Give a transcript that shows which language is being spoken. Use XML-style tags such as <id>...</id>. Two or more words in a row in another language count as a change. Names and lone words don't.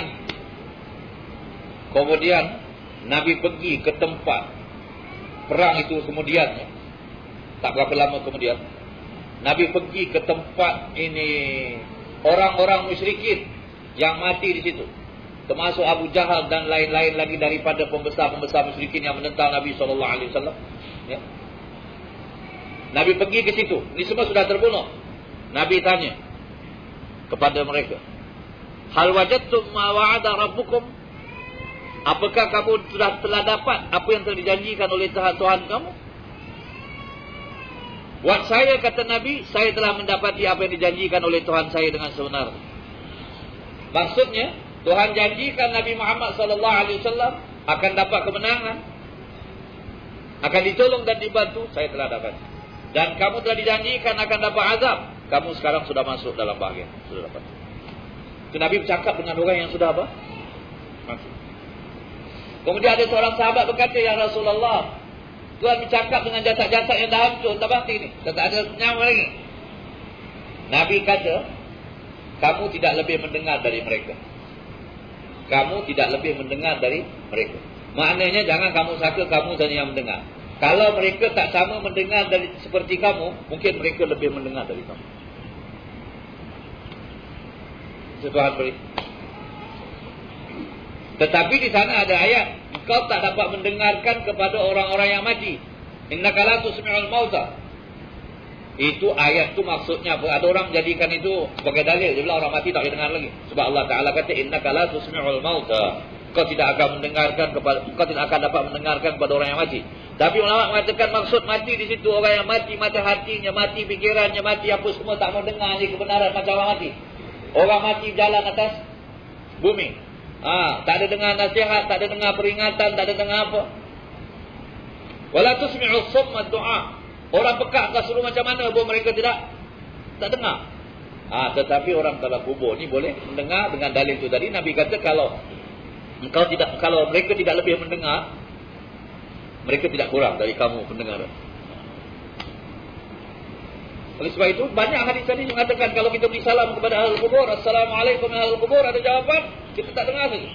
<ms>Kemudian Nabi pergi ke tempat perang itu kemudian, tak berapa lama kemudian, Nabi pergi ke tempat ini orang-orang musyrikin yang mati di situ, termasuk Abu Jahal dan lain-lain lagi daripada pembesar-pembesar musyrikin yang menentang Nabi SAW. Ya. Nabi pergi ke situ. Ini semua sudah terbunuh. Nabi tanya kepada mereka,</ms> <ar>هل وجدتم ما وعد ربكم?</ar> <ms>Apakah kamu telah dapat apa yang telah dijanjikan oleh Tuhan kamu? Buat saya, kata Nabi, saya telah mendapati apa yang dijanjikan oleh Tuhan saya dengan sebenar. Maksudnya, Tuhan janjikan Nabi Muhammad SAW akan dapat kemenangan, akan ditolong dan dibantu. Saya telah dapat. Dan kamu telah dijanjikan akan dapat azab. Kamu sekarang sudah masuk dalam bahagian. Sudah dapat. Itu Nabi bercakap dengan orang yang sudah apa? Masuk. Kemudian ada seorang sahabat berkata,</ms> <ar>يا رسول الله,</ar> <ms>Tuhan bercakap dengan jasad-jasad yang dah hancur, tak mati ni. Tak ada nyawa lagi. Nabi kata, kamu tidak lebih mendengar dari mereka. Kamu tidak lebih mendengar dari mereka. Maknanya jangan kamu sangka kamu saja yang mendengar. Kalau mereka tak sama mendengar dari seperti kamu, mungkin mereka lebih mendengar dari kamu. Tuhan beri. Tetapi di sana ada ayat, engkau tak dapat mendengarkan kepada orang-orang yang mati.</ms> <ar>إنك لا تسمع الموتى.</ar> <ms>Itu ayat tu maksudnya apa? Ada orang jadikan itu sebagai dalil. Dia bilang orang mati tak boleh dengar lagi. Sebab Allah Ta'ala kata,</ms> <ar>إنك لا تسمع الموتى.</ar> <ms>Engkau tidak akan dapat mendengarkan kepada orang yang mati. Tapi ulama mengatakan maksud mati di situ orang yang mati hatinya, mati fikirannya, mati apa semua, tak mau dengar ni kebenaran macam orang mati. Orang mati jalan atas bumi. Tak ada dengar nasihat, tak ada dengar peringatan, tak ada dengar apa.</ms> <ar>ولا تسمع الصم الدعاء.</ar> <ms>Orang pekak tak suruh macam mana pun mereka tak dengar. Tetapi orang dalam kubur ni boleh mendengar dengan dalil itu tadi. Nabi kata kalau mereka tidak lebih mendengar, mereka tidak kurang dari kamu pendengar. Oleh sebab itu banyak hadis tadi mengatakan kalau kita beri salam kepada</ms> <ar>أهل القبور, السلام عليكم يا أهل القبور,</ar> <ms>ada jawapan, kita tak dengar lagi.</ms>